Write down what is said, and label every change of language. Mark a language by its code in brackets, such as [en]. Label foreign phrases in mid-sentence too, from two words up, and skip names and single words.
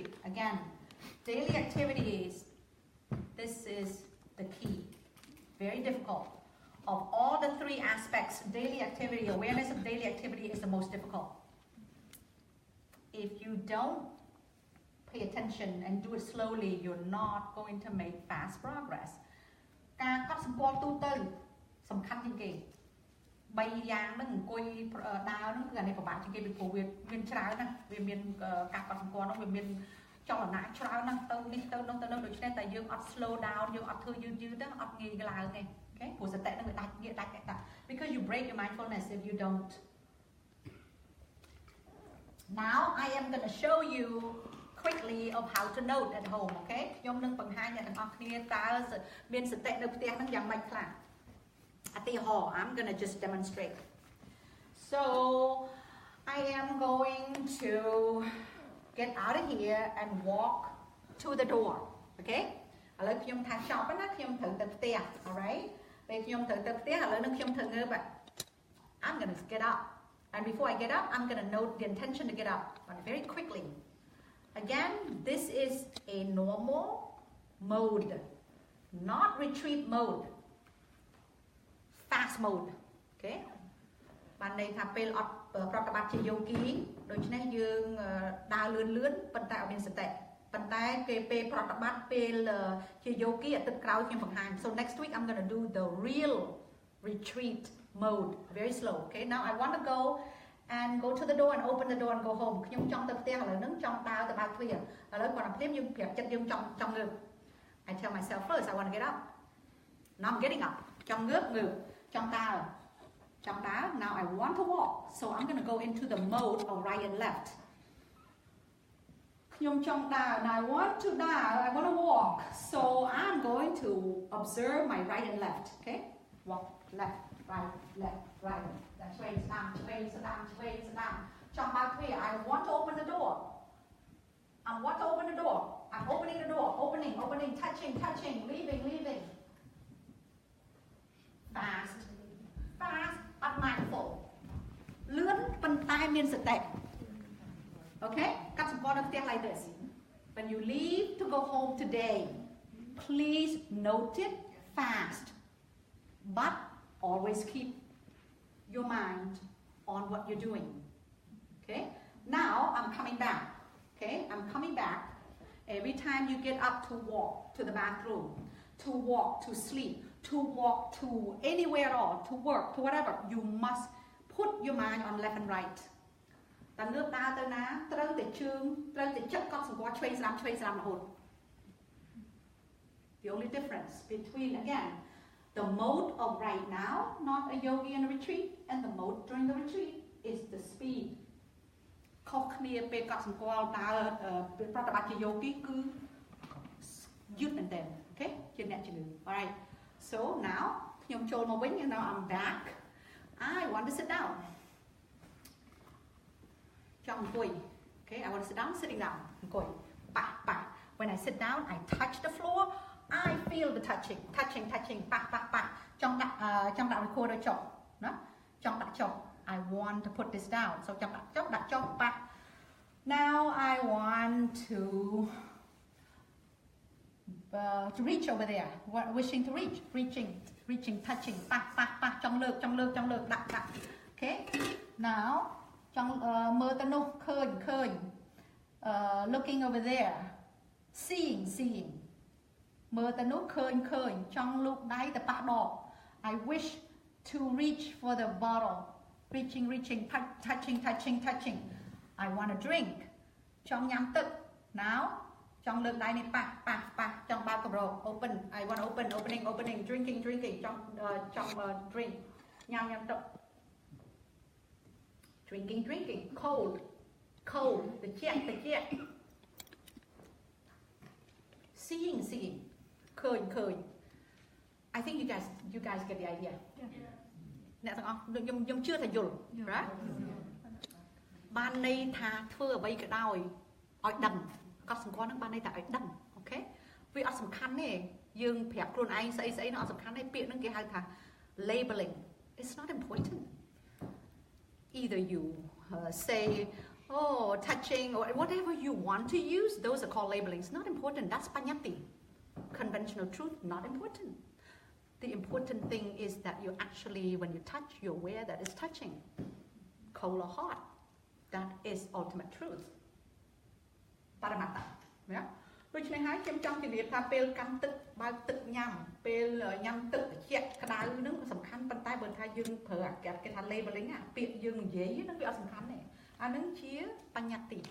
[en] Again, daily activities, this is the key. Very difficult. Of all the 3 aspects, daily activity, awareness of daily activity is the most difficult. If you don't pay attention and do it slowly, you're not going to make fast progress. [km] ការកត់សម្គាល់ទូទៅសំខាន់ជាងគេ3យ៉ាងហ្នឹងអង្គុយដើរហ្នឹងគឺអានេះពិបាកជាងគេពីព្រោះវាមានច្រើនណាស់វាមានការកត់សម្គាល់ហ្នឹងវាមានចលនាច្រើនណាស់ទៅនេះទៅនោះដូច្នេះតែយើងអត់ [en] slow down [km] យើងអត់ធ្វើយឺតទៅអត់ងាយឡើងទេ okay ព្រោះសតិហ្នឹងវាដាច់ [en] because you break your mindfulness if you don't. Now I am going to show you quickly of how to note at home, [km] okay ខ្ញុំនឹងបង្ហាញអ្នកទាំងអស់គ្នាតើមានសតិនៅផ្ទះហ្នឹងយ៉ាងម៉េចខ្លះឧទាហរណ៍ [en] I'm going to just demonstrate. So I am going to get out of here and walk to the door, okay [km] ឥឡូវខ្ញុំថាចប់ណាខ្ញុំត្រូវទៅផ្ទះ [en] alright [km] ពេលខ្ញុំត្រូវទៅផ្ទះឥឡូវនឹងខ្ញុំត្រូវងើប [en] I'm going to get up and before I get up I'm going to note the intention to get up but very quickly. Again, this is a normal mode, not retreat mode, fast mode, [km] okay បានន័យថាពេលអត់ប្រតិបត្តិជាយោគីដូច្នេះយើងដើរលឿនប៉ុន្តែអត់មានសតិប៉ុន្តែគេពេលប្រតិបត្តិពេលជាយោគីអាទិត្យក្រោយខ្ញុំបង្ហាញ [en] So next week I'm going to do the real retreat mode very slow. Okay, now I want to go and go to the door and open the door and go home. [km] ខ្ញុំចង់ទៅផ្ទះឥឡូវហ្នឹងចង់ដើរទៅបើកទ្វារឥឡូវគាត់ភ្លាមយើងប្រាប់ចិត្តយើងចង់ងើប [en] I tell myself first I want to get up. Now I'm getting up. [km] ចង់ងើបចង់ដើរ [en] Now I want to walk. So I'm going to go into the mode of right and left. [km] ខ្ញុំចង់ដើរ [en] I want to walk. So I'm going to observe my right and left. Okay? Walk left, right, That's way, sit down. [km] ចង់បើកទ្វារ [en] I want to open the door. I'm opening the door. Opening, touching, leaving. Fast, but mindful. [km] លឿនប៉ុន្តែមានសតិ Okay? កាត់សម្គាល់នៅផ្ទះ [en] like this. When you leave to go home today, please note it fast. But always keep your mind on what you're doing. Okay? Now I'm coming back. Okay? I'm coming back. Every time you get up to walk to the bathroom, to walk to sleep, to walk to anywhere at all, to work, to whatever, you must put your mind on left and right [km] តែងើបដើរទៅណាត្រូវតែជើងត្រូវតែចិត្តកត់សម្គាល់ឆ្វេងស្ដាំរហូត [en] The only difference between again the mode of right now not a yogi in a retreat and the mode during the retreat is the speed [km] ខុសគ្នាពេលកត់សម្គាល់ដើរប្រតិបត្តិជា yogi គឺយឺតមែនតើ okay ជាអ្នកជំនឿ [en] alright so now [km] ខ្ញុំចូលមកវិញ [en] and now I'm back I want to sit down [km] ចង់អង្គុយ [en] okay I want to sit down sitting down [km] អង្គុយប៉ះ [en] when I sit down I touch the floor I feel the touching [km] ប៉ះ ចង់ដាក់ recorder ចុះណាចង់ដាក់ចុះ [en] I want to put this down so [km] ចង់ដាក់ចុះប៉ះ [en] now I want to reach over there wishing to reaching touching [km] ប៉ះ ចង់លើក ដាក់ [en] okay now [km] ចង់មើលទៅនោះ [en] ឃើញ looking over there seeing [km] មើលទៅនោះឃើញ ចង់លូកដៃទៅប៉ះដក [en] I wish to reach for the bottle reaching touching I want to drink [km] ចង់ញ៉ាំទឹក [en] now [km] ចង់លើកដៃនេះប៉ះ ចង់បើកកម្រោ [en] open I want opening drinking ចង់ drink [km] ញ៉ាំទឹក [en] drinking cold [km] ត្រជាក់ seeing ឃើញ [en] I think you guys get the idea [km] អ្នកទាំងអស់ខ្ញុំជឿថាយល់ right បានន័យថាធ្វើអ្វីក៏ដោយឲ្យដឹងកត់សម្គាល់នឹងបានន័យថាឲ្យដឹង okay វាអត់សំខាន់ទេយើងប្រាប់ខ្លួនឯងស្អីនោះអត់សំខាន់ទេពាក្យហ្នឹងគេហៅថា [en] labeling it's not important either you say oh touching or whatever you want to use those are called labeling it's not important that's panyati conventional truth not important the important thing is that you actually when you touch you're aware that it's touching cold or hot that is ultimate truth paramatta yeah [km] ដូច្នេះហើយខ្ញុំចង់ជម្រាបថាពេលកាន់ទឹកបើកទឹកញ៉ាំពេលញ៉ាំទឹកត្រជាក់ក្តៅហ្នឹងសំខាន់ប៉ុន្តែបើថាយើងប្រើអាគេថា labeling ពាក្យយើងនិយាយហ្នឹងវាអត់សំខាន់ទេអាហ្នឹងជាបញ្ញត្តិ